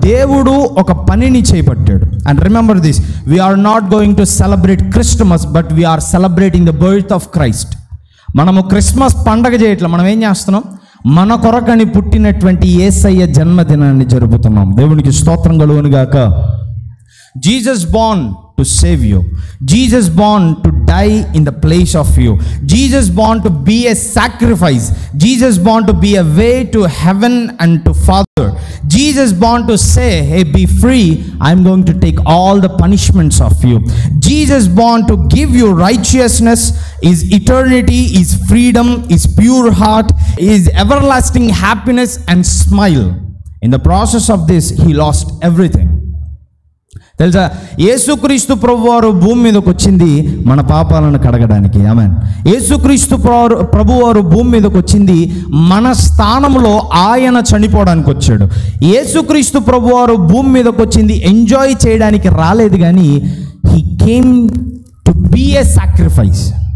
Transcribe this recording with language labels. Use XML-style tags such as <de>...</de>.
<te>దేవుడు ఒక పనిని చేపట్టాడు.</te> <en>And remember this, we're not going to celebrate Christmas, but we're celebrating the birth of Christ.</en> <te>మనము Christmas పండగ చేయట్లా, మనం ఏం చేస్తున్నాం? మన కొరకని పుట్టినటువంటి యేసయ్య జన్మదినాన్ని జరుపుతున్నాం. దేవునికి స్తోత్రం కలుగును గాక.</te> <en>Jesus born to save you. Jesus born to die in the place of you. Jesus born to be a sacrifice. Jesus born to be a way to heaven and to Father. Jesus born to say, hey, be free. I'm going to take all the punishments of you. Jesus born to give you righteousness, is eternity, is freedom, is pure heart, is everlasting happiness and smile. In the process of this, he lost everything.</en> <te>తెలుసా, యేసుక్రీస్తు ప్రభువారు భూమి మీదకి వచ్చింది మన పాపాలను కడగడానికి. ఆమేన్. యేసుక్రీస్తు ప్రభువారు భూమి మీదకి వచ్చింది మన స్థానంలో ఆయన చనిపోవడానికి వచ్చాడు. యేసుక్రీస్తు ప్రభువారు భూమి మీదకి వచ్చింది ఎంజాయ్ చేయడానికి రాలేదు, కానీ</te> <en>He came to be a sacrifice.</en>